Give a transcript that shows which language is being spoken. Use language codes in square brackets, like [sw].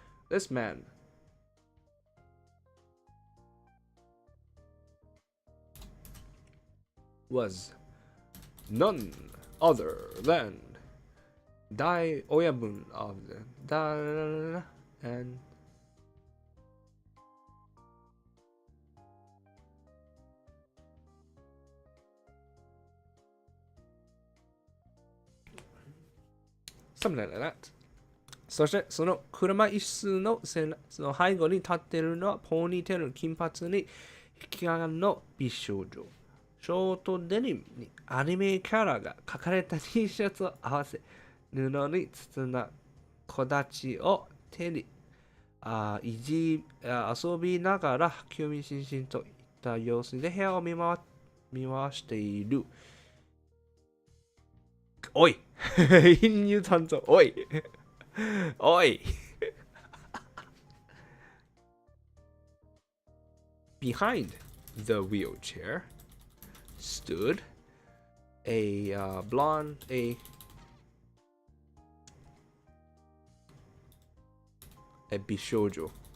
[en] This man was none other than Dai Oyabun of the Da and something like that. [ja] そしてその車椅子の背後に立っているのはポニーテールの金髪に引き金の美少女。ショートデニムにアニメキャラが描かれた T シャツを合わせ、布に包んだ小立ちを手に遊びながら興味津々といった様子で部屋を見回している。おい貧乳担当、おいおい [en] Behind the wheelchair stood a blonde, a bishoujo.